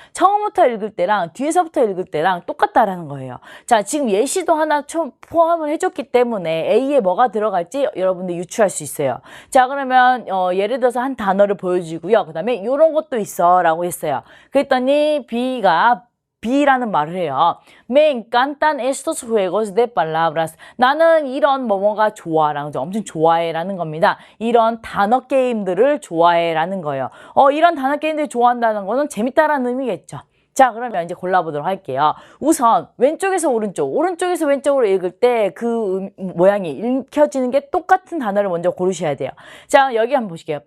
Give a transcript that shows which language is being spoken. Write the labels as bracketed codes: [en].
[ko] 처음부터 읽을 때랑 뒤에서부터 읽을 때랑 똑같다라는 거예요. 자, 지금 예시도 하나 포함을 해줬기 때문에 A에 뭐가 들어갈지 여러분들 유추할 수 있어요. 자, 그러면 예를 들어서 한 단어를 보여주고요. 그 다음에 이런 것도 있어 라고 했어요. 그랬더니 B라는 말을 해요. [es] Me encantan estos juegos de palabras. [ko] 나는 이런 뭐뭐가 좋아 라는 거죠. 엄청 좋아해 라는 겁니다. 이런 단어 게임들을 좋아해 라는 거예요. 이런 단어 게임들을 좋아한다는 거는 재밌다라는 의미겠죠. 자, 그러면 이제 골라보도록 할게요. 우선 왼쪽에서 오른쪽에서 왼쪽으로 읽을 때 그 모양이 읽혀지는 게 똑같은 단어를 먼저 고르셔야 돼요. 자, 여기 한번 보실게요.